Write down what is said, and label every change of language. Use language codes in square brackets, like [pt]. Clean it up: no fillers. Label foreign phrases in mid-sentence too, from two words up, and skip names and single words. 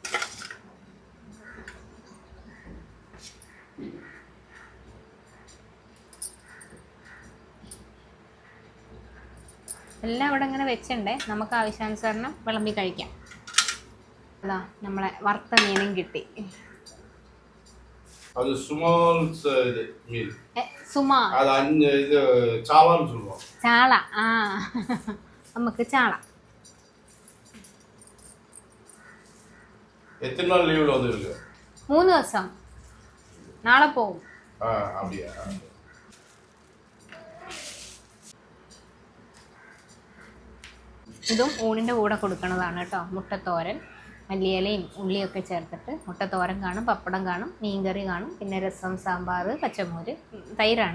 [ml] എല്ലാം ഇവിടെ ഇങ്ങനെ വെച്ചിട്ടുണ്ടേ, നമുക്ക് ആവശ്യാനുസരണം വിളമ്പി കഴിക്കാം. അതാ നമ്മളെ വറുത്ത മീനും കിട്ടി. [ta] அது ஸ்மால் இது மீன். [ml] സുമാ, [ta] அது இது சாளான்னு சொல்லுவோம். [ml] ചാള. നമുക്ക് ചാള. [ta] எத்தனை நாள் லீவ்ல வந்துருக்கு? [ml] 3 ദിവസം. നാളെ പോവും. [ta] அப்படியா? [ml] ഇതും ഊണിൻ്റെ കൂടെ കൊടുക്കുന്നതാണ് കേട്ടോ. മുട്ടത്തോരൻ, മല്ലിയിലയും ഉള്ളിയൊക്കെ ചേർത്തിട്ട് മുട്ടത്തോരൻ കാണും, പപ്പടം കാണും, മീൻകറി കാണും, പിന്നെ രസം, സാമ്പാർ, പച്ചമോര്, തൈരാണ്.